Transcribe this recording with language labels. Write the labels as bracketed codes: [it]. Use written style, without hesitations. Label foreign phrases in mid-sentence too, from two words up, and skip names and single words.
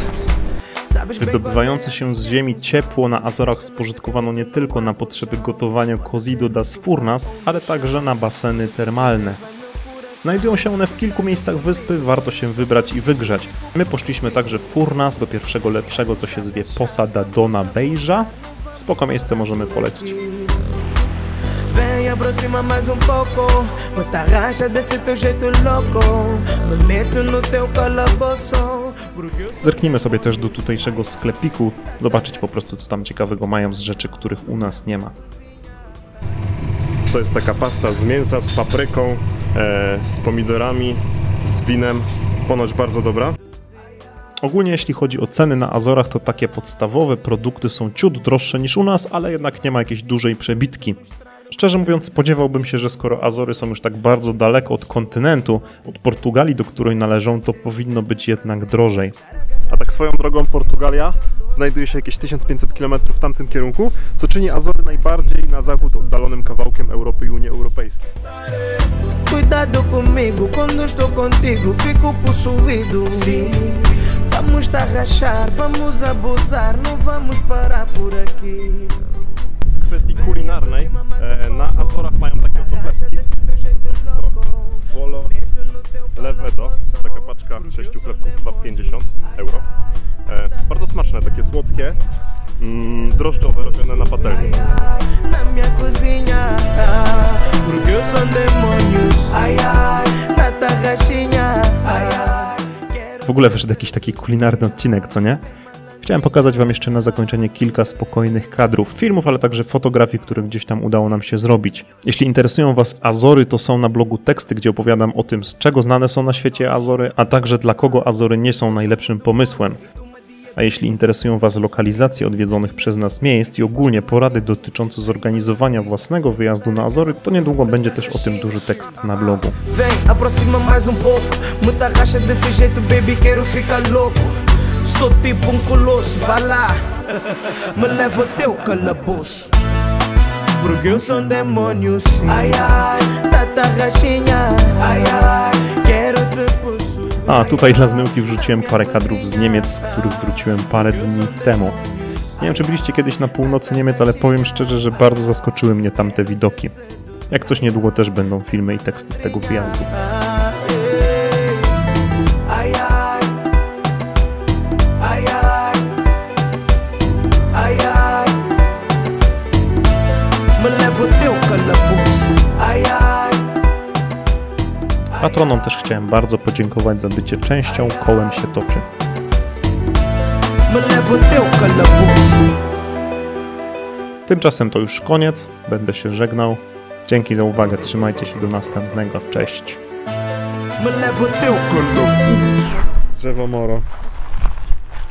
[pl] Wydobywające się z ziemi ciepło na Azorach spożytkowano nie tylko na potrzeby gotowania Cocido das Furnas, ale także na baseny termalne. Znajdują się one w kilku miejscach wyspy, warto się wybrać i wygrzać. My poszliśmy także w Furnas do pierwszego lepszego, co się zwie Poça da Dona Beija. Spoko miejsce, możemy polecić. [pt] Vem, aproxima mais pouco, bota racha desse teu jeito louco, me meto no teu calabouço. [pl] Zerknijmy sobie też do tutejszego sklepiku, zobaczyć po prostu co tam ciekawego mają z rzeczy, których u nas nie ma. To jest taka pasta z mięsa, z papryką, z pomidorami, z winem, ponoć bardzo dobra. Ogólnie jeśli chodzi o ceny na Azorach, to takie podstawowe produkty są ciut droższe niż u nas, ale jednak nie ma jakiejś dużej przebitki. Szczerze mówiąc, spodziewałbym się, że skoro Azory są już tak bardzo daleko od kontynentu, od Portugalii, do której należą, to powinno być jednak drożej. A tak swoją drogą Portugalia znajduje się jakieś 1500 km w tamtym kierunku, co czyni Azory najbardziej na zachód oddalonym kawałkiem Europy i Unii Europejskiej. [pt] Cuidado comigo, quando estou contigo, fico possuído. Vamos tarrachar, vamos abusar, não vamos parar por aqui. [pl] W kwestii kulinarnej na Azorach mają takie oto chlebki. Bolo Levedo, taka paczka 6 chlebków za 50 euro. Bardzo smaczne, takie słodkie, drożdżowe, robione na patelni. [pt] Na minha cozinha, porque eu sou demônios. Ai ai, na tarraxinha, ai ai. [pl] W ogóle wyszedł jakiś taki kulinarny odcinek, co nie? Chciałem pokazać wam jeszcze na zakończenie kilka spokojnych kadrów, filmów, ale także fotografii, które gdzieś tam udało nam się zrobić. Jeśli interesują was Azory, to są na blogu teksty, gdzie opowiadam o tym, z czego znane są na świecie Azory, a także dla kogo Azory nie są najlepszym pomysłem. A jeśli interesują was lokalizacje odwiedzonych przez nas miejsc i ogólnie porady dotyczące zorganizowania własnego wyjazdu na Azory, to niedługo będzie też o tym duży tekst na blogu. [pt] Vem, aproxima mais pouco, muita racha desse jeito, baby, quero ficar louco. Sou tipo colosso, vai lá, me leva ao teu calabouço. Porque eu sou demônios, ai ai, na tarraxinha, ai ai, quero te possuir. [pl] A, tutaj dla zmyłki wrzuciłem parę kadrów z Niemiec, z których wróciłem parę dni temu. Nie wiem, czy byliście kiedyś na północy Niemiec, ale powiem szczerze, że bardzo zaskoczyły mnie tamte widoki. Jak coś niedługo też będą filmy i teksty z tego wyjazdu. [pt] Ai ai, ai ai, ai ai, me leva ao teu calabouço, ai ai. [pl] Patronom też chciałem bardzo podziękować za bycie częścią Kołem się toczy. [pt] Me leva ao teu calabouço. [pl] Tymczasem to już koniec, będę się żegnał. Dzięki za uwagę, trzymajcie się do następnego, cześć. [pt] Me leva ao teu calabouço. [pl] Drzewo moro.